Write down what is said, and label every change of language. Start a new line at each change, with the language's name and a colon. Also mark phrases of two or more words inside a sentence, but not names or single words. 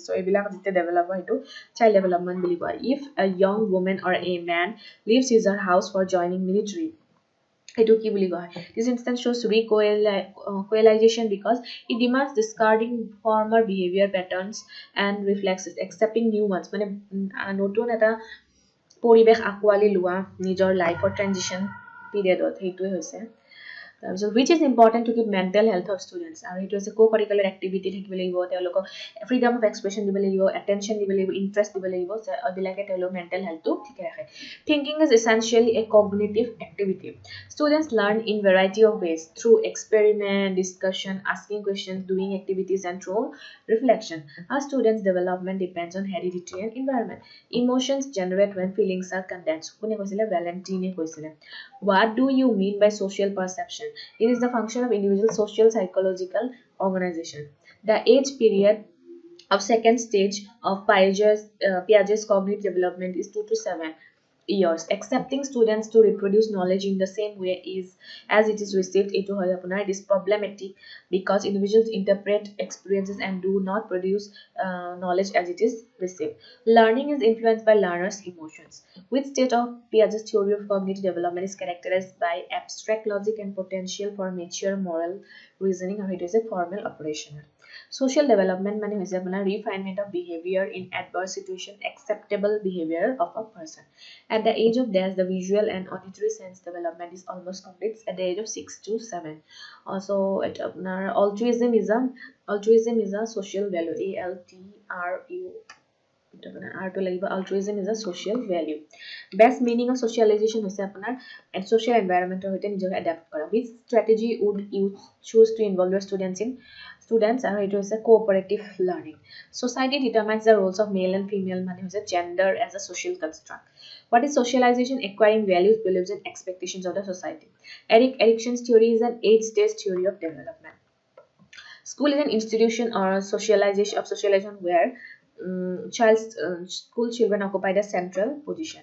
English: So, develop child development. If a young woman or a man leaves his or her house for joining military, this instance shows recoalization because it demands discarding former behavior patterns and reflexes, accepting new ones.
Assamese: নতুন এটা পৰিবেশ আকোৱালি লোৱা নিজৰ
English: life transition period
Assamese: হেতুৱে হৈছে
English: So which is important to keep mental health of students. It was a co-curricular activity
Assamese: থাকিব লাগিব তেওঁলোকক
English: freedom of expression
Assamese: দিব লাগিব
English: attention
Assamese: দিব লাগিব
English: interest
Assamese: দিব লাগিব বিলাকে তেওঁলোক
English: mental health
Assamese: টো ঠিক ৰাখে
English: thinking is essentially a cognitive activity. Students learn in variety of ways through experiment, discussion, asking questions, doing activities and through reflection. A student's development depends on heredity and environment. Emotions generate when feelings are condensed.
Assamese: কোনে কৈছিলে ভ্যালেন্টিনে কৈছিলে
English: What do you mean by social perception? It is the function of individual social psychological organization. The age period of second stage of Piaget's cognitive development is 2 to 7 years. Accepting students to reproduce knowledge in the same way as it is received into it is problematic because individuals interpret experiences and do not produce knowledge as it is received. Learning is influenced by learners' emotions. Which state of Piaget's theory of cognitive development is characterized by abstract logic and potential for mature moral reasoning, or it is a formal operational. Social development
Assamese: মানে হৈছে আপোনাৰ
English: refinement of behavior in adverse situation, acceptable behavior of a person. At the age of dash, the visual and auditory sense development is almost complete at the age of 6 to 7. Also, altruism is a social value. Altruism is a social value. Best meaning of socialization
Assamese: হৈছে আপোনাৰ
English: and social environment
Assamese: সৈতে নিজকে
English: adapt কৰা. Which strategy would you choose to involve your students
Assamese: আৰু এইটো হৈছে
English: cooperative learning. Society determines the roles of male and female
Assamese: মানে হৈছে
English: gender as a social construct. What is socialization? Acquiring values, beliefs and expectations of the society. Erickson's theory is an 8-stage theory of development. School is an institution or a socialization where school children occupy the central position.